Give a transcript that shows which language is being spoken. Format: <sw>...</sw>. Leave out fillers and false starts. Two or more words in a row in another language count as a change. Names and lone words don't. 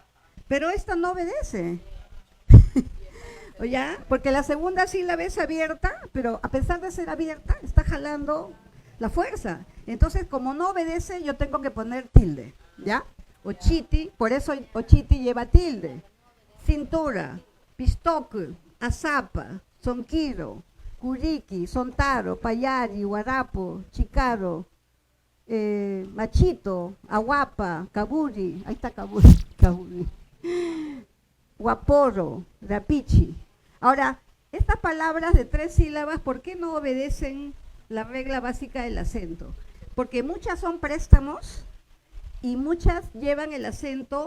<es>Pero esta no obedece. ¿Ya? Porque la segunda sílaba es abierta, pero a pesar de ser abierta, está jalando la fuerza. Entonces, como no obedece, yo tengo que poner tilde. ¿Ya? Ochiti, por eso ochiti lleva tilde. Cintura. Pistoku, Azapa, Sonquiro, Curiki, Sontaro, Payari, Guarapo, Chicaro, Machito, Aguapa, Caburi, ahí está Caburi, Guaporo, Rapichi. Ahora, estas palabras de 3 sílabas, ¿por qué no obedecen la regla básica del acento? Porque muchas son préstamos y muchas llevan el acento.</es>